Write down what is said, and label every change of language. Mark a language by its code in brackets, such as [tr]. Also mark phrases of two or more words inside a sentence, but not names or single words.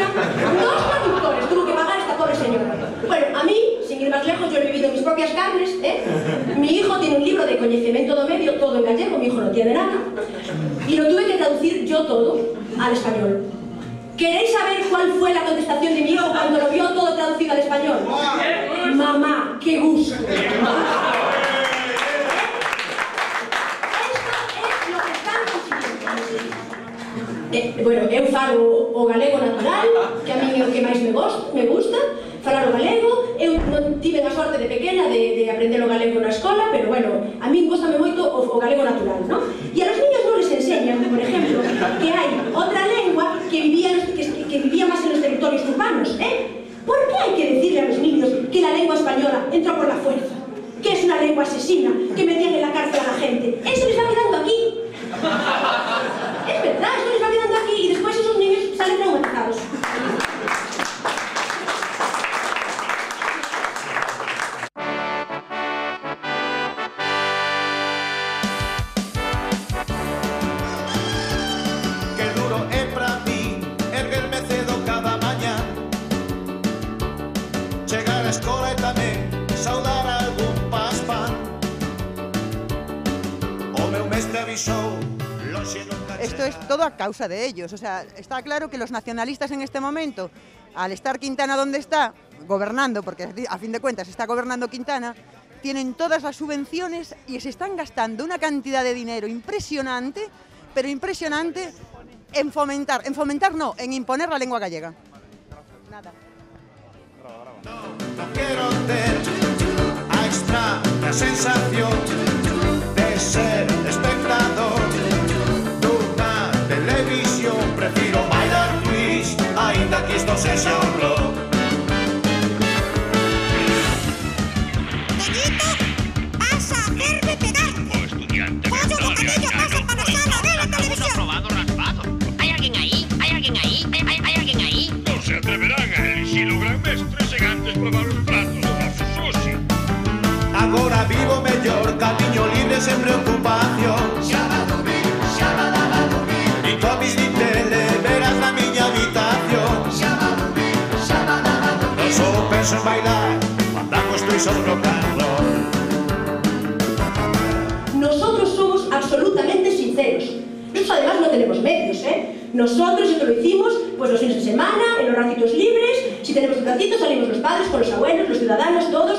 [es] 2 traductores tuvo que pagar esta pobre señora. Bueno, a mí, sin ir más lejos, yo he vivido mis propias carnes, Mi hijo tiene un libro de [gl] coñecemento do medio, [es] todo en gallego, mi hijo no tiene nada, y lo tuve que traducir yo todo al español. ¿Queréis saber cuál fue la contestación de mi hijo cuando lo vio todo traducido al español? Mamá, qué gusto. [gl] Bueno, eu falo o galego natural, que [es] a mí [gl] é o que máis me gusta, falar o galego. Eu non tive a sorte de pequena de aprender o galego na escola, pero bueno, [es] a mí [gl] gustame moito o galego natural, ¿no? [es] E a los niños non les enseñan, por ejemplo, que hai outra lengua que vivía máis en los territorios urbanos, ¿Por qué hay que decirle a los niños que la lengua española entró por la fuerza? Que es una lengua asesina, que metían en la cárcel a la gente. Eso les va quedando aquí. Es verdad, eso les va quedando aquí y después esos niños salen traumatizados. [gl] Que duro é pra mí erguerme cedo cada mañá, chegar á escola e tamén saudar algún paspán. O meu mestre avisou. [es] Esto es todo a causa de ellos. O sea, está claro que los nacionalistas en este momento, al estar Quintana donde está, gobernando, porque a fin de cuentas está gobernando Quintana, tienen todas las subvenciones y se están gastando una cantidad de dinero impresionante, pero impresionante, en imponer la lengua gallega. Nada. No quiero [gl] ter a extraña sensación de ser espectador dunha televisión. Prefiro bailar twist, ainda que isto sexa un rock. [es] Benito, vas a hacerme pegar. Pollo bocadillo pasa para la sala de la televisión. Probado raspado. ¿Hay alguien ahí? ¿Hay alguien ahí? ¿Hay alguien ahí? [gl] Non se atreverán a elixir o gran mestre sen antes probar os pratos do noso sushi. Agora vivo mellor, camiño libre sen preocupación. E comis nin tele, verás na miña habitación. Non só penso en bailar, [es] andando estoy [gl] sobre o carro. [es] Nosotros somos absolutamente sinceros. Nosotros además no tenemos medios, Nosotros esto lo hicimos pues los fines de semana, en los ratitos libres. Si tenemos un ratito salimos los padres con los abuelos, los ciudadanos, todos.